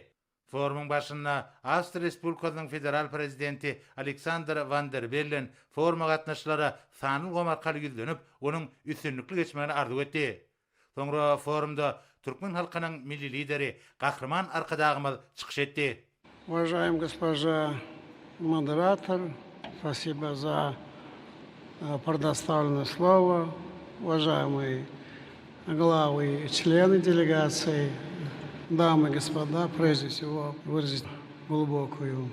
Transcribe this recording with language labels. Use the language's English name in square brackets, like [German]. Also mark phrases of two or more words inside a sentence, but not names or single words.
[Turkmen] Forumuň başynda Avstriya Respublikasynyň federal prezidenti Alexander van der Bellen foruma gatnaşylara sanyl gomarkaly ýüzlenip, onuň üstünlikli geçmegini arzu etdi. Soňra forumda Türkmen halkynyň milli lideri Gahrman Arkadagymyz çykyş etdi. [Russian] Уважаемая госпожа модератор, спасибо за предоставленное слово. Уважаемые главы и члены делегации, дамы и господа, прежде всего выразить глубокую